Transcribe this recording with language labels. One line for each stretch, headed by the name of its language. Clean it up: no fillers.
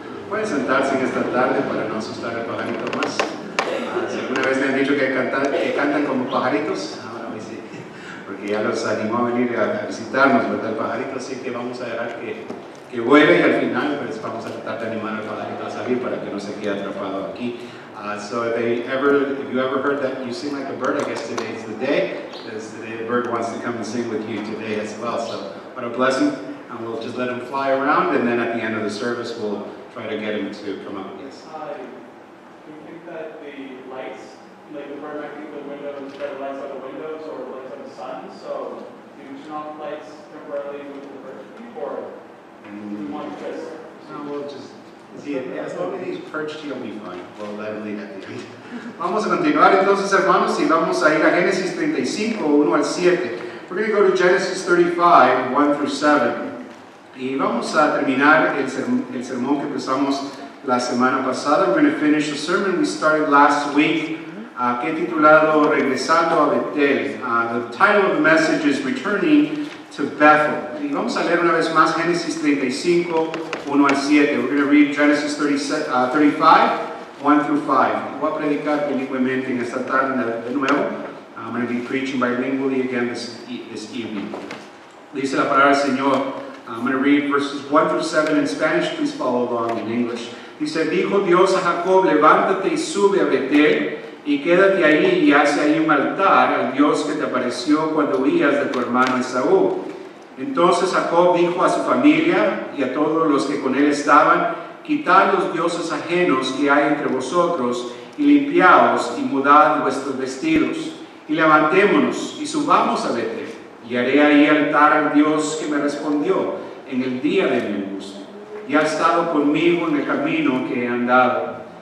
Spanish: Pueden sentarse en esta tarde para no asustar al pajarito más. Si alguna vez me han dicho que cantan como pajaritos, ahora hoy sí, porque ya los animó a venir a visitarnos, ¿verdad? El pajarito, así que vamos a dejar que vuele y al final pues vamos a tratar de animar al pajarito a salir para que no se quede atrapado aquí.
English: So if you ever heard that you sing like a bird, I guess today is the day, because the bird wants to come and sing with you today as well. So what a blessing, and we'll just let him fly around, and then at the end of the service we'll try to get him to come up. Yes. Do you think that the lights, like the bird might keep the windows, better lights on the windows or lights on the sun? So do you turn off lights temporarily with the bird or do you want to just? No, we'll just. As long as he's perched, he'll be fine. We'll let him leave at the end.
Spanish: Vamos a continuar entonces, hermanos, y vamos a ir a Génesis 35, 1 al 7.
English: We're going to go to Genesis 35, 1 through 7.
Spanish: Y vamos a terminar el sermón que empezamos la semana pasada.
English: We're going to finish the sermon we started last week,
Spanish: que he titulado Regresando a Betel.
English: The title of the message is Returning to Bethel.
Spanish: Y vamos a leer una vez más Génesis 35, 1 al 7.
English: We're going to read Genesis 35, 1 through 5.
Spanish: Voy a predicar bilingüemente en esta tarde de nuevo.
English: I'm going to be preaching bilingually again this evening.
Spanish: Dice la palabra del Señor.
English: I'm going to read verses 1 through 7 in Spanish. Please follow along in English.
Spanish: Dice, dijo Dios a Jacob, levántate y sube a Betel, y quédate ahí y hace ahí un altar al Dios que te apareció cuando huías de tu hermano Esaú. Entonces Jacob dijo a su familia y a todos los que con él estaban, quitad los dioses ajenos que hay entre vosotros, y limpiaos y mudad vuestros vestidos, y levantémonos y subamos a Betel, y haré ahí altar al Dios que me respondió en el día de mi angustia, y ha estado conmigo en el camino que he andado.